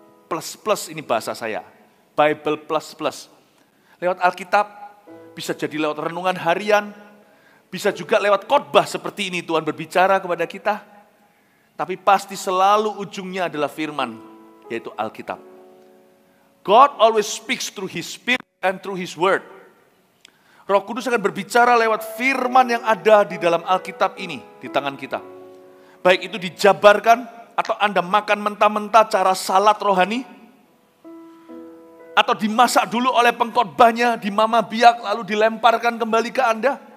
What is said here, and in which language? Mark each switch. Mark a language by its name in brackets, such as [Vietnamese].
[Indonesian] Plus ini bahasa saya. Bible plus. Lewat Alkitab, bisa jadi lewat renungan harian, bisa juga lewat khotbah seperti ini Tuhan berbicara kepada kita. Tapi pasti selalu ujungnya adalah firman, yaitu Alkitab. [English] God always speaks through His Spirit and through His Word. [Indonesian] Roh Kudus akan berbicara lewat firman yang ada di dalam Alkitab ini, di tangan kita. Baik itu dijabarkan, atau Anda makan mentah-mentah cara salat rohani, atau dimasak dulu oleh pengkhotbahnya, dimama biak, lalu dilemparkan kembali ke Anda.